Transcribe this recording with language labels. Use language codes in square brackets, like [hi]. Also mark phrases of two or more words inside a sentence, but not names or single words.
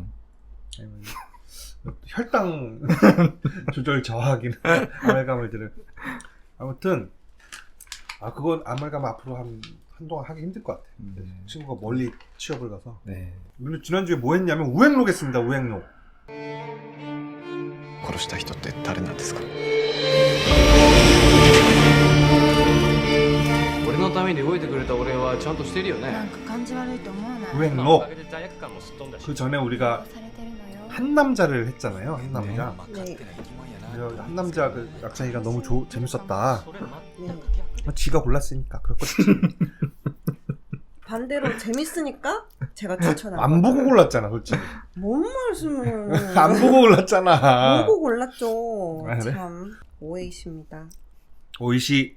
[ko] 아니면 혈당 조절 저하기는 아말감을 들은. 아무튼 그건 아말감 앞으로 한동안 하기 힘들 것 같아. 친구가 멀리 취업을 가서. 네. 물론 지난주에 뭐 했냐면 우행록 했습니다. 우행록. [ja] 殺した人って誰なんですか俺のために動いてくれた俺はちゃんとしてるよねなんか感じ悪いと思わない [ko] 우행록. [ja] 罪悪感もすっ飛んだし [ko] 그 전에 우리가 [ja] されてるのよ [ko] 한 남자를 했잖아요. 한 남자. 네. 한 남자 그 약장이가 너무 재밌었다. [ja] それ待って [ko] 네. 지가 골랐으니까 그렇겠지. 반대로 재밌으니까 제가 추천한 안 보고 골랐잖아, 솔직히. 뭔 말씀을 안 보고 골랐잖아. 보고 골랐죠. 그래? 참 오해이십니다. 오이시.